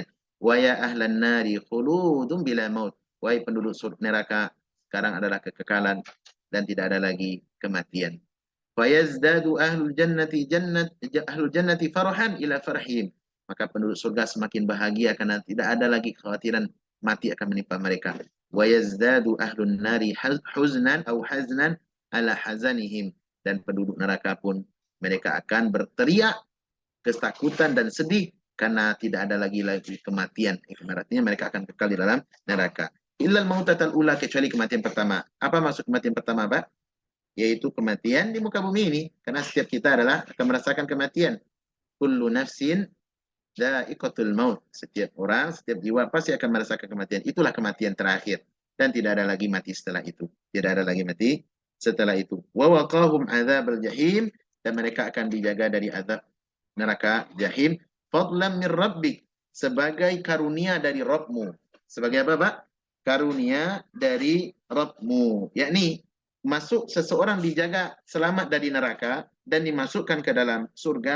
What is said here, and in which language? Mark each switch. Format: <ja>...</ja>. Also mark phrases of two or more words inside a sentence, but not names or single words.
<ar>ويا أهل النار خلود بلا موت,</ar> <id>wahai penduduk neraka, sekarang adalah kekekalan dan tidak ada lagi kematian.</id> <ar>فيزداد أهل الجنة فرحا إلى فرحهم,</ar> <id>maka penduduk surga semakin bahagia karena tidak ada lagi kekhawatiran mati akan menimpa mereka.</id> <ar>ويزداد أهل النار حزنا atau حزنا على حزنهم,</ar> <id>dan penduduk neraka pun mereka akan berteriak ketakutan dan sedih karena tidak ada lagi kematian. Artinya mereka akan kekal di dalam neraka.</id> <ar>إلا الموتة الأولى,</ar> <id>kecuali kematian pertama. Apa maksud kematian pertama, Pak? Yaitu kematian di muka bumi ini, karena setiap kita adalah akan merasakan kematian.</id> <ar>كل نفس ذائقة الموت,</ar> <id>setiap orang, setiap jiwa pasti akan merasakan kematian. Itulah kematian terakhir, dan tidak ada lagi mati setelah itu. Tidak ada lagi mati setelah itu.</id> <ar>ووقاهم عذاب الجحيم,</ar> <id>dan mereka akan dijaga dari azab neraka jahim.</id> <ar>فضلا من ربك,</ar> <id>sebagai karunia dari Rabbmu. Sebagai apa, Pak? Karunia dari Rabbmu, yakni masuk seseorang dijaga selamat dari neraka dan dimasukkan ke dalam surga.</id>